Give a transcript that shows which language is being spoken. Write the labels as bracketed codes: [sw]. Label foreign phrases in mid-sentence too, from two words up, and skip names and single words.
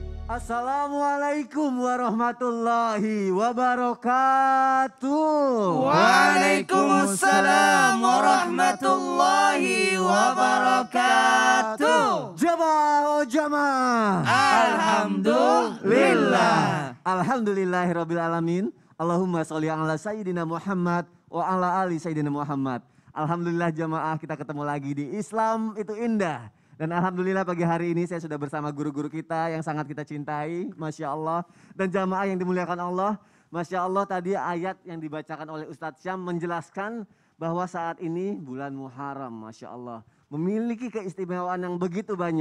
[ar] السلام عليكم ورحمة الله وبركاته. وعليكم السلام ورحمة الله وبركاته. [id] Jamaah, jamaah. Alhamdulillah. [ar] الحمد لله رب العالمين اللهم صل على سيدنا محمد وعلى آل سيدنا محمد. [id] Alhamdulillah jamaah, kita ketemu lagi di Islam itu Indah. Dan alhamdulillah pagi hari ini saya sudah bersama guru-guru kita yang sangat kita cintai, [ar] ما شاء الله. [id] Dan jamaah yang dimuliakan Allah, [ar] ما شاء الله [id] tadi ayat yang dibacakan oleh Ustadz Syam menjelaskan bahwa saat ini bulan Muharram, [ar] ما شاء الله, [id] memiliki keistimewaan yang begitu banyak.